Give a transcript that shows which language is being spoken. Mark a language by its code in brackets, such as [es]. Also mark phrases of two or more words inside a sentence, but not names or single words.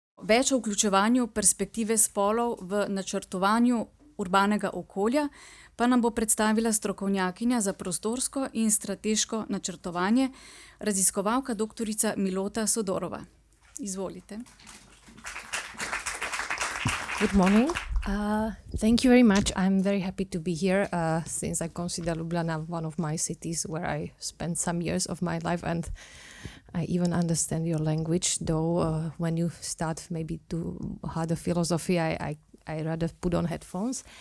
[sl] več o vključevanju perspektive spolov v načrtovanju urbanega okolja pa nam bo predstavila strokovnjakinja za prostorsko in strateško načrtovanje, raziskovalka doktorica Milota Sodorova. Izvolite. [en] Good morning. Thank you very much. I'm very happy to be here since I consider Ljubljana one of my cities where I spent some years of my life, and I even understand your language, though when you start maybe to harder philosophy, I rather put on headphones.